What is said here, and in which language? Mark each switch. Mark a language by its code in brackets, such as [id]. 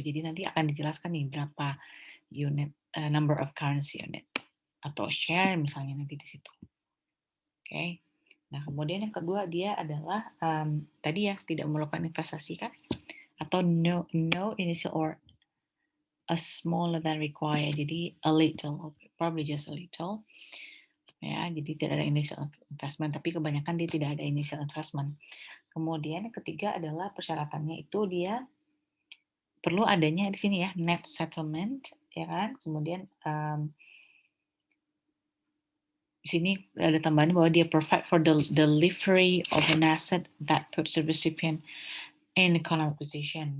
[id] Jadi nanti akan dijelaskan nih berapa unit [en] number of currency unit [id] atau share misalnya nanti di situ. Oke. Nah, kemudian yang kedua dia adalah tadi ya tidak memerlukan investasi kan atau [en] no initial or a smaller than required. Jadi a little, probably just a little. [id] Ya, jadi tidak ada initial investment, tapi kebanyakan dia tidak ada initial investment. Kemudian yang ketiga adalah persyaratannya itu dia perlu adanya di sini ya net settlement ya kan. Kemudian di sini ada tambahan bahwa dia [en] provide for the delivery of an asset that puts the recipient in economic position.